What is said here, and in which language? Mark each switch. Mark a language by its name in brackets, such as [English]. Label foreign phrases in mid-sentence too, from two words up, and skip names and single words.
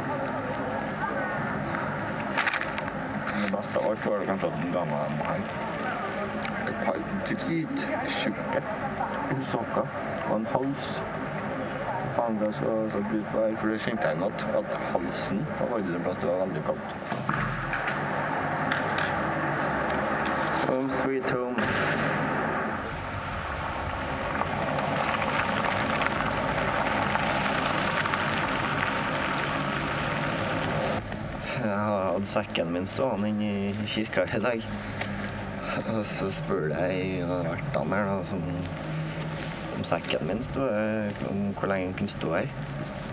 [Norwegian] Det beste av alt var det kanskje at den ga meg mohair. Et par drittjukke sokker og en hals. Faen, det så satt ut på her, for det kjente jeg godt at halsen var faktisk en plass det var veldig kaldt. [English] Home sweet home. [Norwegian] Jeg hadde sekken min stående inne i kirka i dag. Og så spør jeg vertene her da, om sekken min stod, om hvor lenge den kunne stå her.